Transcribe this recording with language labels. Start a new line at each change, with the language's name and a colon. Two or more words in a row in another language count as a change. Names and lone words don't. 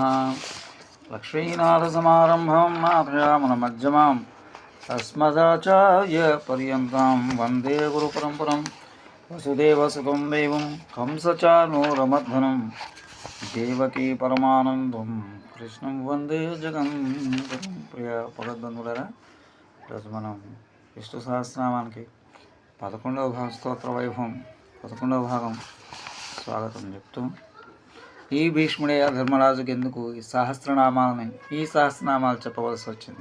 Sanskrit: लक्ष्मीनाथसमारम्भां नाथयामुनमध्यमाम् अस्मदाचार्यपर्यन्तां वन्दे गुरुपरम्परां। वसुदेवसुतं देवं कंसचानूरमर्दनं देवकी परमानन्दं కృష్ణం వందే జగన్గురుం.
Telugu: ప్రియ భగవద్బంధువులారా, ఈరోజు మనం విష్ణు సహస్రనామానికి 11వ స్తోత్ర వైభవం 11వ భాగం స్వాగతం చెప్తూ, ఈ భీష్ముడే ధర్మరాజుకి ఎందుకు ఈ సహస్రనామాలు చెప్పవలసి వచ్చింది?